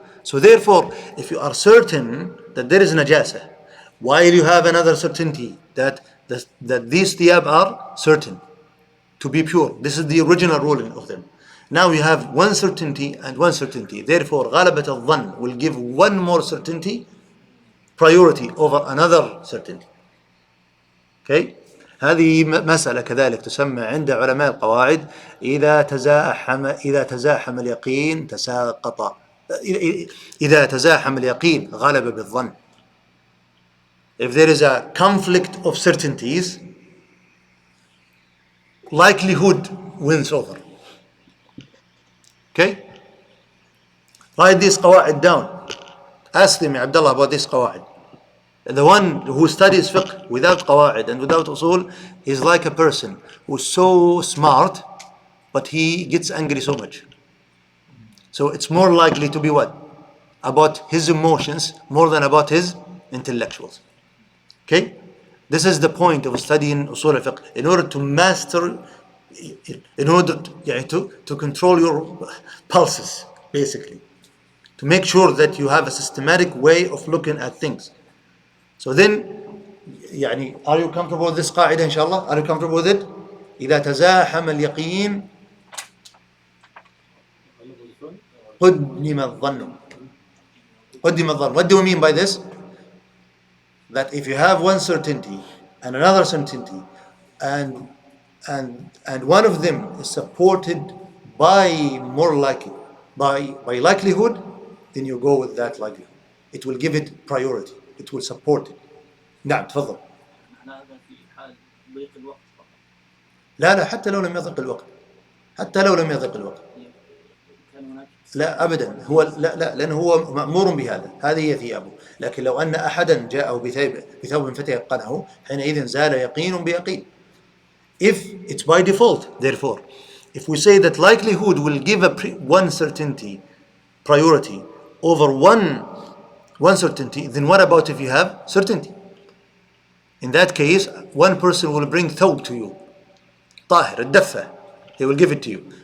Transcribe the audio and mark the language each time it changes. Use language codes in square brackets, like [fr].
[en] So therefore, if you are certain that there is najasa, while you have another certainty that these thiyab are certain to be pure, this is the original ruling of them. Now you have one certainty and one certainty. Therefore, غلبة الظن will give one more certainty priority over another certainty. Okay? [ar] هذه مسألة كذلك تسمى عند علماء القواعد إذا تزاحم اليقين تساقط. إذا تزاحم اليقين غلب بالظن. [en] If there is a conflict of certainties, likelihood wins over. Okay? Write these qawaid down. Ask them, Abdullah, about this qawaid. The one who studies fiqh without qawaid and without usul is like a person who's so smart, but he gets angry so much. So it's more likely to be what? About his emotions more than about his intellectuals. Okay? This is the point of studying usul al-fiqh. In order to master, in order to control your pulses, basically. To make sure that you have a systematic way of looking at things. So then, are you comfortable with this qaida, inshallah? Are you comfortable with it? [ar] إذا تزاحم اليقين قدم الظن. قدم الظن. [en] What do we mean by this? That if you have one certainty and another certainty, and one of them is supported by more likely, by likelihood, then you go with that likelihood. It will give it priority. It will support it. [ar] نعم تفضل. هذا في حال ضيق الوقت فقط. لا حتى لو لم يضق الوقت. حتى لو لم يضق الوقت. كان هناك لا أبدا هو لا لأنه هو مأمور بهذا. هذه هي ثيابه. لكن لو أن أحدا جاءه بثوب فتيقنه حينئذ زال يقين بيقين. [en] If it's by default, therefore, if we say that likelihood will give one certainty priority over one certainty, then what about if you have certainty? In that case, one person will bring thawb to you, [ar] طاهر الدفة, [en] he will give it to you.